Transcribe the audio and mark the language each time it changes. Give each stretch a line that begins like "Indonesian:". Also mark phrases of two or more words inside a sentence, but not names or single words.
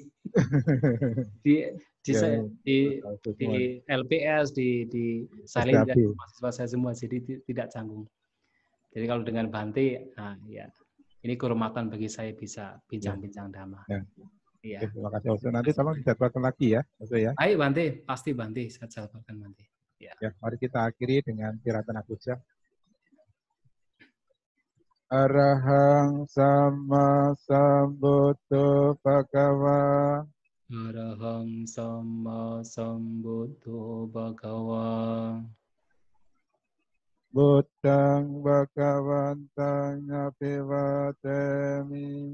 Indonesian: di LPS, di Salin dan mahasiswa saya semua, jadi tidak canggung. Jadi kalau dengan Bante, nah ya ini kehormatan bagi saya bisa bincang-bincang Dhamma. Ya. Terima kasih Auso. Nanti tolong dijadwalkan lagi ya, Auso ya. Baik Bante, pasti Bante, saya jadwalkan Bante. Ya, mari kita akhiri dengan Tiratana Puja.
Pali: Arahang Sama Sambuddho Bhagava. Arahang Sama Sambuddho Bhagava. Buddhang Bhagavantang Abhivademi.